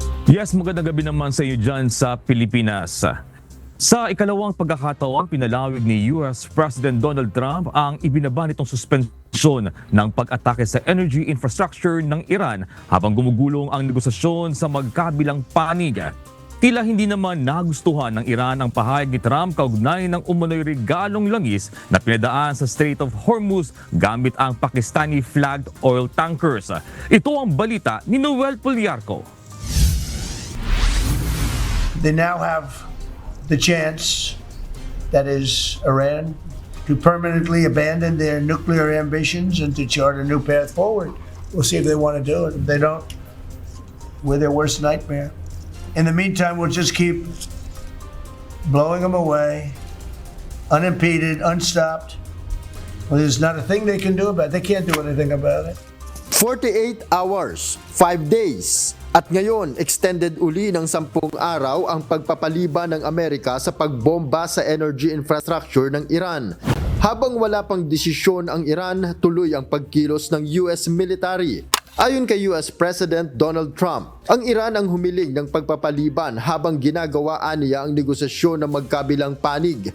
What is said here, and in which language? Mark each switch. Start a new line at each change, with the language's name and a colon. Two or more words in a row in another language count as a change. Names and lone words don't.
Filipino: Yes, magandang gabi naman sa iyo dyan sa Pilipinas. Sa ikalawang pagkakataon, pinalawig ni US President Donald Trump ang ibinaba nitong suspensyon ng pag-atake sa
English: energy infrastructure
Filipino: ng Iran habang gumugulong ang negosasyon sa magkabilang panig. Tila hindi naman nagustuhan ng Iran ang pahayag ni Trump kaugnay ng umano'y regalong langis na pinadaan sa Strait of Hormuz gamit ang
English: Pakistani flagged oil tankers.
Filipino: Ito ang balita ni Noel Poliarco.
English: They now have the chance, that is Iran, to permanently abandon their nuclear ambitions and to chart a new path forward. We'll see if they want to do it. If they don't, we're their worst nightmare. In the meantime, we'll just keep blowing them away, unimpeded, unstopped. Well, there's not a thing they can do about it. They can't do anything about it. 48 hours, 5 days.
Filipino: At ngayon, extended uli ng 10 araw ang pagpapaliban ng Amerika sa pagbomba sa
English: energy infrastructure
Filipino: ng Iran. Habang wala pang desisyon ang Iran, tuloy ang pagkilos ng
English: US military.
Filipino: Ayon kay US President Donald Trump, ang Iran ang humiling ng pagpapaliban habang ginagawaan niya ang negosasyon ng magkabilang panig.